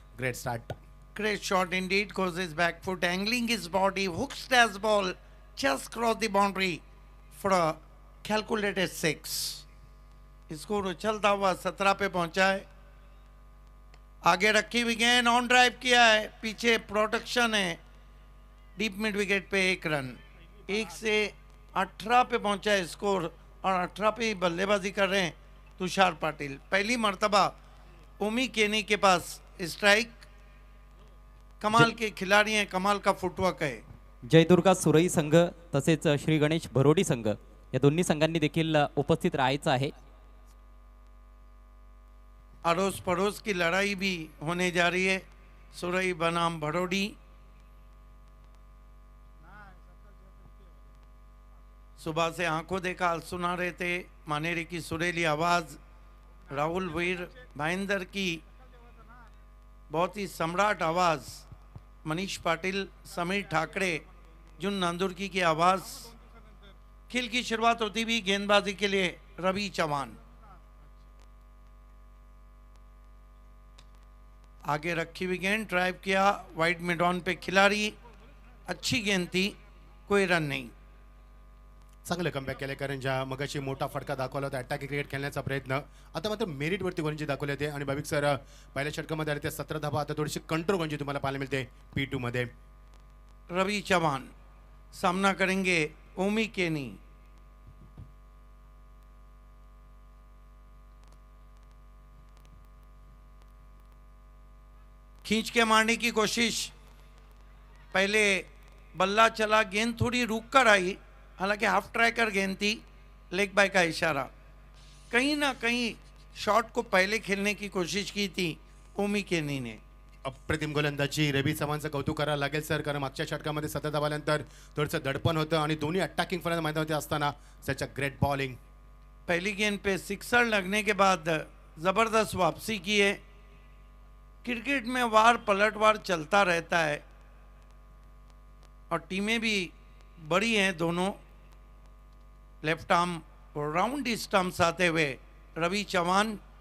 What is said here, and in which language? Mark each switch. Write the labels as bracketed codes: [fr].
[en] Great start. Great shot indeed, goes his back foot, angling his body, hooks as ball, just cross the boundary for a calculated 6. [hi] Score उछलता हुआ 17 पे पहुंचा है. आगे रखी हुई गेंद, ऑन ड्राइव किया है, पीछे प्रोटेक्शन है, डीप मिड विकेट पे 1 रन. 1 से 18 पे पहुंचा है स्कोर और 18 पे ही बल्लेबाजी कर रहे हैं तुषार पाटिल. पहली मर्तबा ओमी केनी के पास स्ट्राइक. कमाल के खिलाड़ी हैं, कमाल का फुटवर्क है. [mr] जयदुर्गा सुरई संघ तसेच श्री गणेश भरोडी संघ या दोन्ही संघांनी देखील उपस्थित राहायचं आहे. [hi] अड़ोस पड़ोस की लड़ाई भी होने जा रही है. सुरई बनाम भरोडी. सुबह से आंखों देखा हाल सुना रहे थे. मानेरी की सुरीली आवाज, राहुल वीर भाईंदर की बहुत ही सम्राट आवाज, मनीष पाटिल, समीर ठाकरे, जुन नांदुर्की की आवाज. खेल की शुरुआत होती भी गेंदबाजी के लिए रवि चौहान. आगे रखी हुई गेंद, ड्राइव किया, वाइड मिड ऑन पे खिलाड़ी. अच्छी गेंद थी, कोई रन नहीं. [mr] चांगलं कमबॅक केलं, कारण ज्या मगाशी मोठा फटका दाखवला होता अटॅकिंग क्रिकेट खेळण्याचा प्रयत्न, आता मात्र मेरिटवरती गोलंदाजी दाखवली होते. आणि भाविक सर पहिल्या षटकामध्ये आले ते 17 धावा, आता थोडीशी कंट्रोल गोलंदाजी तुम्हाला पाहायला मिळते P2 मध्ये. [hi] रवि चौहान सामना करेंगे ओमी केनी. खींच के मारने की कोशिश, पहले बल्ला चला, गेंद थोड़ी रुक कर आई, हालांकि हाफ ट्रैकर गेंद थी, लेग बाय का इशारा. कहीं ना कहीं शॉट को पहले खेलने की कोशिश की थी ओमी केनी ने. [mr] अप्रतिम गोलंदाजी. रवि चव्हाणचं कौतुक करायला लागेल सर, कारण मागच्या षटकामध्ये 17 धावानंतर थोडंसं दडपण होतं आणि दोन्ही अटॅकिंग फलंदाज मैदानामध्ये असताना त्याच्या ग्रेट बॉलिंग. [hi] पहली गेंद पे सिक्सर लगने के बाद जबरदस्त वापसी की है. क्रिकेट में वार पलटवार चलता रहता है और टीमें भी बड़ी हैं दोनों. लेफ्ट आर्म और राउंड स्टम्प्स आते हुए रवि चौहान.